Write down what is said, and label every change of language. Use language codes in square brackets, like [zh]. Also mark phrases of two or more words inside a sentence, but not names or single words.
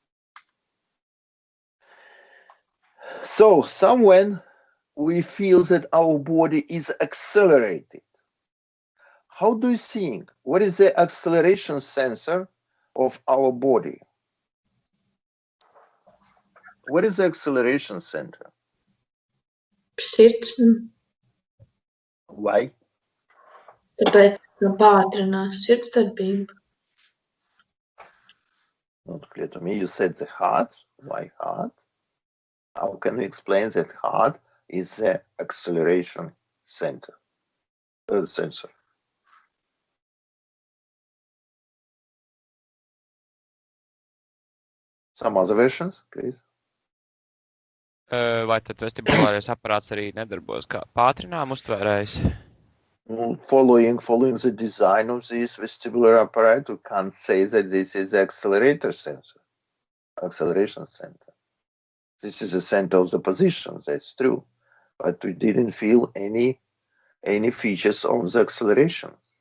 [en] So somewhen we feel that our body is accelerated. How do you think? What is the acceleration sensor of our body? What is the acceleration center? [lv] Sirds, [en] Why? [lv] tāpēc, ka pātrinās sirdsdarbību. [en] Not clear to me. You said the heart. Why heart? How can you explain that heart is the acceleration center, sensor? Some other versions, please. [lv] Vai tad vestibulārais aparāts arī nedarbojas kā pātrinājuma uztvērējs? [en] Following the design of this vestibular apparatus, we can't say that this is the accelerator sensor. acceleration center. This is the center of the position, that's true. But we didn't feel any features of the acceleration.